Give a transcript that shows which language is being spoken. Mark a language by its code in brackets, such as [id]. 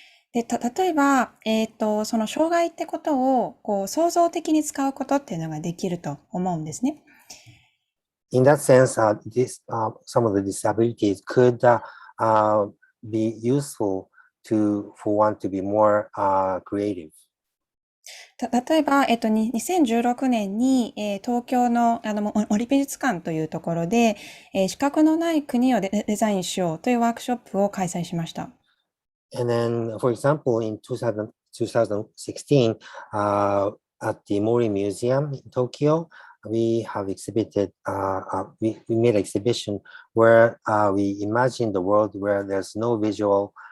[ja] で例えば、その障害ってことを創造的に使うことっていうのができると思うんですね。 [en] In that sense, some of the disabilities could be useful for one to be more creative. [ja] 例えば、2016年に、東京の森美術館というところで、視覚のない国をデザインしようというワークショップを開催しました。 [en] And then, for example, in 2016, at the Mori Museum in Tokyo, we have exhibited, we made an exhibition where we imagined the world where there's no visuals.